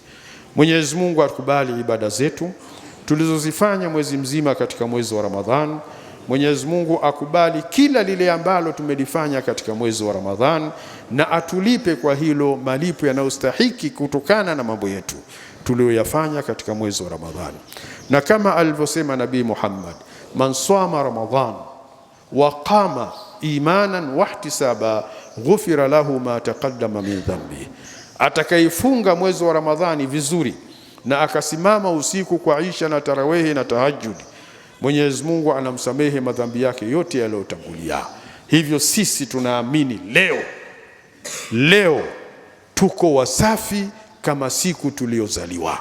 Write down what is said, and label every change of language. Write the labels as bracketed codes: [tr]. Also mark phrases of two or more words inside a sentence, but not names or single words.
[sw] Mwenyezi Mungu atukubali ibada zetu tulizozifanya mwezi mzima katika mwezi wa Ramadhan. Mwenyezi Mungu akubali kila lile ambalo tumelifanya katika mwezi wa Ramadhan, na atulipe kwa hilo malipo yanayostahiki kutokana na mambo yetu tuliyoyafanya katika mwezi wa Ramadhan. Na kama alivyosema Nabii Muhammad, [ar] من صام رمضان وقام إيمانا واحتسابا غفر له ما تقدم من ذنب. [sw] Atakayefunga mwezi wa Ramadhani vizuri na akasimama usiku kwa Isha na tarawehi na tahajjud, Mwenyezi Mungu anamsamehe madhambi yake yote yaliyotangulia. Hivyo sisi tunaamini leo tuko wasafi kama siku tuliozaliwa.